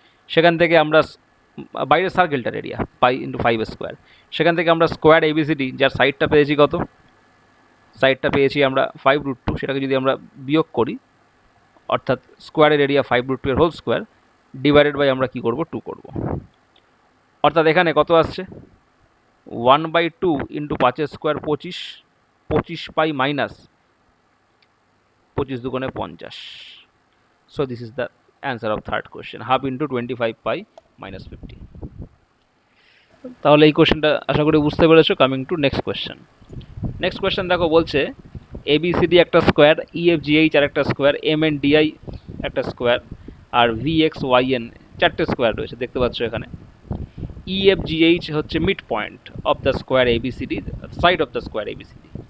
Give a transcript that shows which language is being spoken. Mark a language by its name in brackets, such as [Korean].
[Bangla] সেখান থেকে আমরা বাইরের সার্কেলটার এরিয়া পাই ইন্টু 5 স্কোয়ার, সেখান থেকে আমরা স্কোয়ার ABCD যার সাইডটা পেয়েছি কত, সাইডটা পেয়েছি আমরা 5√2, সেটাকে যদি আমরা বিয়োগ করি, অর্থাৎ স্কোয়ারের এরিয়া 5√2 এর হোল স্কোয়ার ডিভাইডেড বাই আমরা কি করব 2 করব। অর্থাৎ এখানে কত আসছে 1/2 ইন্টু 5² 25, 25 পাই মাইনাস 25 দুগুণে 50. [English] So this is the answer of third question, half into 25 pi minus 50. [Bangla] তাহলে এই কোশ্চেনটা আশা করি বুঝতে পেরেছো। [English] Coming to next question. [Bangla] Next question দেখো বলছে ABCD একটা স্কোয়ার, EFGH আর একটা স্কোয়ার, MNDI একটা স্কোয়ার, আর VXYN চারটে স্কোয়ার রয়েছে দেখতে পাচ্ছ এখানে। [English] EFGH হচ্ছে mid point of the square ABCD, side of the square ABCD।